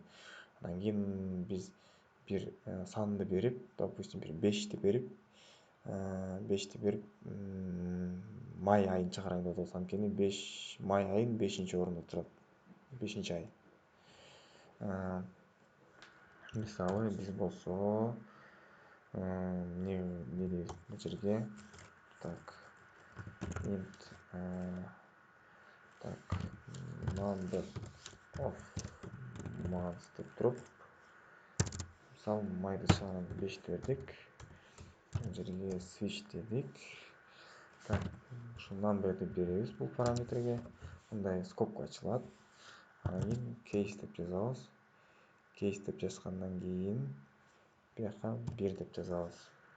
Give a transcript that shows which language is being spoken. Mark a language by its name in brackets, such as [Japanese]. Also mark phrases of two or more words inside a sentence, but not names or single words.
[Kyrgyz] Анан кийин биз бир санды берип, допустим, бир 5ти берип, май айын чыгарайын деп атабыз. Анткени май айын 5-орунда турат. 5-ай. Мисалы биз болсо не дейбиз бул жерге? [English] Int number of months [Kyrgyz] деп туруп, мисалы майды чыгарганда 5ти бердик. Бул жерге switch дедик. Ушу number'ди беребиз бул параметрге. Мындай скобка ачылат. Анан кийин case деп жазабыз. Case деп жазгандан кийин бияка 1 деп жазабыз.